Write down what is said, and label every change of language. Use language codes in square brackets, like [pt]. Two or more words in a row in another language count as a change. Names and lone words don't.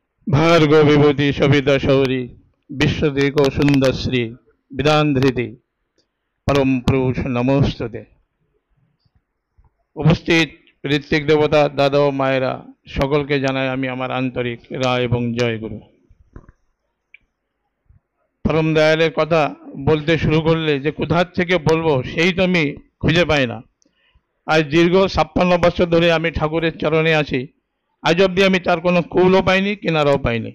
[sa] भार्गव विभूति सविता शौरी विश्वदेक सुंदर श्री विधान धृति परम पुरुष नमोस्तुते। [bn] উপস্থিত ঋত্বিক দেবতা দাদা ও মায়েরা সকলকে জানাই আমি আমার আন্তরিক রায় এবং জয় গুরু। পরম দয়ালের কথা বলতে শুরু করলে যে কোথা থেকে বলবো সেই তো আমি খুঁজে পাই না। আজ দীর্ঘ ৫৬ বছর ধরে আমি ঠাকুরের চরণে আছি, আজ অবধি আমি তার কোনো কুলও পাইনি, কিনারাও পাইনি।